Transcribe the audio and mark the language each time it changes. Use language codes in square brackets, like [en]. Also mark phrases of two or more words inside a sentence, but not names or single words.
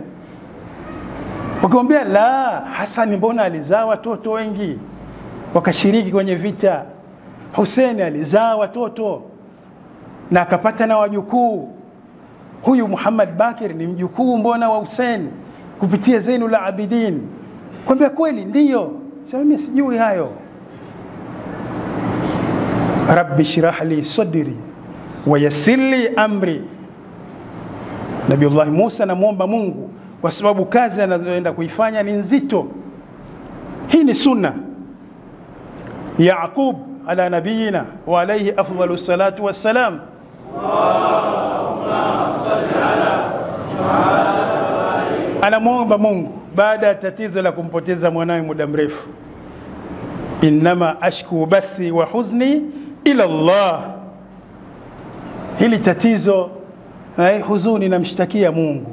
[sw] Wakimwambia la, Hassan mbona alizaa watoto wengi wakashiriki kwenye vita, Hussein alizaa watoto na akapata na wajukuu, huyu Muhammad Bakir ni mjukuu mbona wa Hussein kupitia Zainul Abidin. Kwambia kweli ndiyo, sema mimi sijui hayo. [ar] رب اشرح لي صدري ويسر لي أمري. [sw] Nabiullah Musa anamuomba Mungu kwa sababu kazi anazoenda kuifanya ni nzito. Hii ni sunna. [ar] يعقوب على نبينا وعليه أفضل الصلاة والسلام. اللهم صل على [sw] anamuomba Mungu baada ya tatizo la kumpoteza mwanawe muda mrefu. [ar] إنما أشكو بثي وحزني إلى الله. [sw] Hili tatizo huzuni namshtakia Mungu.